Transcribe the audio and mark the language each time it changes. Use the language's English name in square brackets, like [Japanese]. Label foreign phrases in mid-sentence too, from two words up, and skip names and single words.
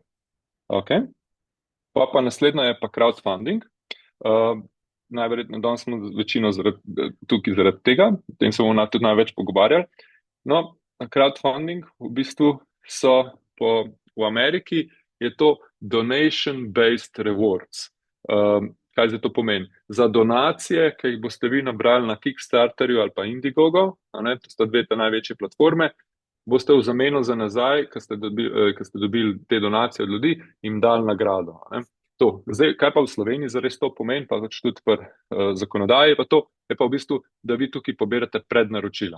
[Slovenian] Okay. Pa naslednja je pa crowdfunding. Najverjetneje danes smo večino tukaj zaradi tega, o tem se bomo tudi največ pogovarjali. No, crowdfunding v bistvu v Ameriki je to [English] donation-based rewards. [Slovenian] Kaj zdaj to pomeni? Za donacije, ki jih boste vi nabrali na Kickstarterju ali pa Indiegogo, to sta dve te največje platforme, boste v zameno za nazaj, ko ste dobili te donacije od ljudi, jim dali nagrado. Zdaj, kaj pa v Sloveniji zares to pomeni, pa tudi pri zakonodaji, pa to je pa v bistvu, da vi tukaj pobirate prednaročila.